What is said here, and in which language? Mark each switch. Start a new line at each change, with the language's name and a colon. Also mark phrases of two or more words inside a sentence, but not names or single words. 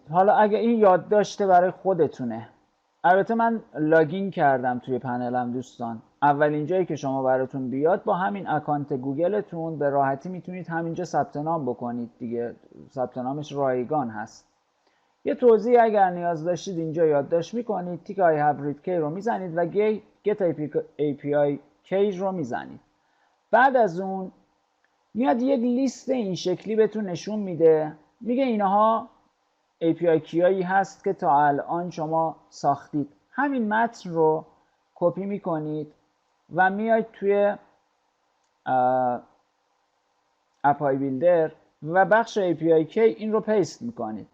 Persian: حالا اگه این یادداشت برای خودتونه، البته من لاگین کردم توی پنلم دوستان، اولین جایی که شما براتون بیاد با همین اکانت گوگلتون به راحتی میتونید همینجا ثبت نام بکنید دیگه، ثبت نامش رایگان هست. یه توضیح اگر نیاز داشتید اینجا یادداشت میکنید، تیک
English: I have read key
Persian: رو میزنید و
English: get API key
Persian: رو میزنید. بعد از اون میاد یک لیست این شکلی بهتون نشون میده، میگه اینها API کیایی هست که تا الان شما ساختید. همین متن رو کپی میکنید و میاید توی
English: API builder
Persian: و بخش
English: API key
Persian: این رو پیست میکنید.